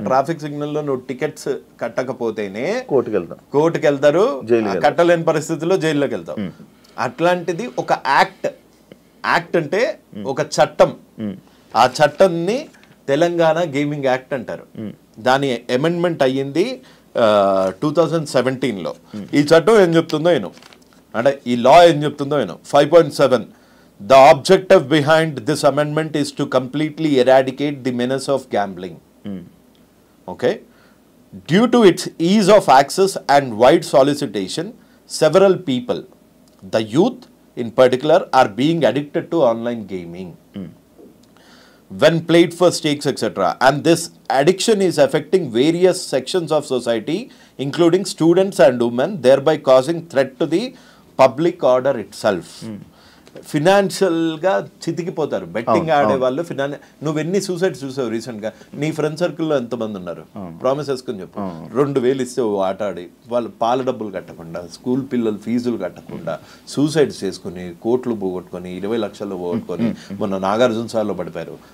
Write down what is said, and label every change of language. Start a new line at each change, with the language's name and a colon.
Telugu: Traffic signal లో నువ్వు tickets కట్టకపోతేనే కోర్టుకి వెళ్తారు, కట్టలేని పరిస్థితుల్లో జైల్లోకి వెళ్తావు. అట్లాంటిది ఒక యాక్ట్ అంటే ఒక చట్టం. ఆ చట్టాన్ని తెలంగాణ గేమింగ్ యాక్ట్ అంటారు. దాని అమెండ్మెంట్ అయ్యింది 2017లో. ఈ చట్టం ఏం చెప్తుందో నేను అంటే ఈ లా ఏం చెప్తుందో నేను
English: 5.7 the objective behind this amendment is to completely eradicate the menace of gambling. Okay, due to its ease of access and wide solicitation, several people, the youth in particular, are being addicted to online gaming when played for stakes, etc. And this addiction is affecting various sections of society, including students and women, thereby causing threat to the public order itself.
Telugu: ఫినాన్షియల్గా చితికిపోతారు betting ఆడే వాళ్ళు. నువ్వు ఎన్ని suicides చూసావు రీసెంట్గా? నీ friend సర్కిల్లో ఎంతమంది ఉన్నారు? ప్రామిస్ వేసుకొని చెప్పు. 2,000 ఇస్తే ఆట ఆడి వాళ్ళు పాల డబ్బులు కట్టకుండా, స్కూల్ పిల్లలు ఫీజులు కట్టకుండా సూసైడ్స్ చేసుకుని కోట్లు పోగొట్టుకొని 20 లక్షలు పోగొట్టుకొని మొన్న నాగార్జున సార్లో పడిపోయారు.